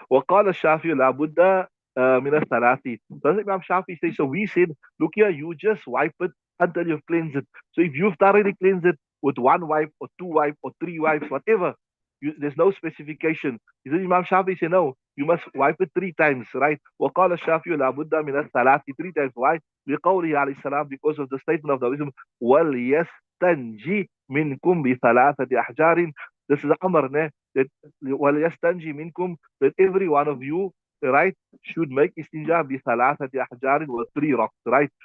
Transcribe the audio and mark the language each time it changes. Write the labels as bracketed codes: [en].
[ar] وقال الشافعي لابد من الثلاث. [en] So Imam Shafi says, so we said, look here, you just wipe it until you've cleansed it. So if you've thoroughly cleansed it with one wipe or two wipe or three wipes, whatever, there's no specification. He said, Imam Shafi said, no, you must wipe it three times, right? [ar] وقال الشافعي لابد من الثلاث, [en] three times. Why? [ar] لقوله عليه السلام, [en] because of the statement of the wisdom, [ar] وليستنجي منكم بثلاثة أحجار. [en] This is Amr, that [ar] وَلْيَسْتَنْجِ مِنْكُمْ, [en] that every one of you, right, should make istinja bi thalathati ahjarin, or three rocks, right?